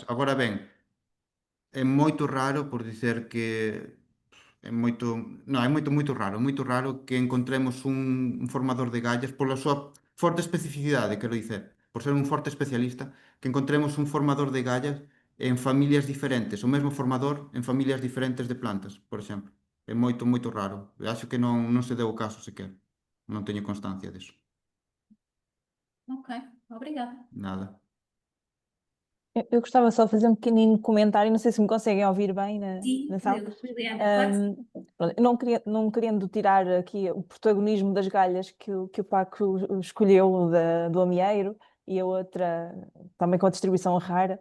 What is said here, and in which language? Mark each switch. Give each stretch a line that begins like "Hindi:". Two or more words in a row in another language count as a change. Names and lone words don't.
Galician: Agora ben, é moito raro, por dicer que é moito, non, é moito raro que encontremos un formador de gallas pola súa forte especificidade, quero dicer, por ser un forte especialista, que encontremos un formador de gallas en familias diferentes, o mesmo formador en familias diferentes de plantas, por exemplo. É moito raro. Eu acho que non se deu o caso sequer. Non teño constancia disso.
Portuguese: Ok, obrigada.
Galician: Nada.
Portuguese: Eu gostava só de fazer um pequenino comentário, não sei se me conseguem ouvir bem Sim, na sala. Liliana, claro que sim. Pronto, não querendo tirar aqui o protagonismo das galhas que o Paco escolheu do amieiro e a outra também com a distribuição rara.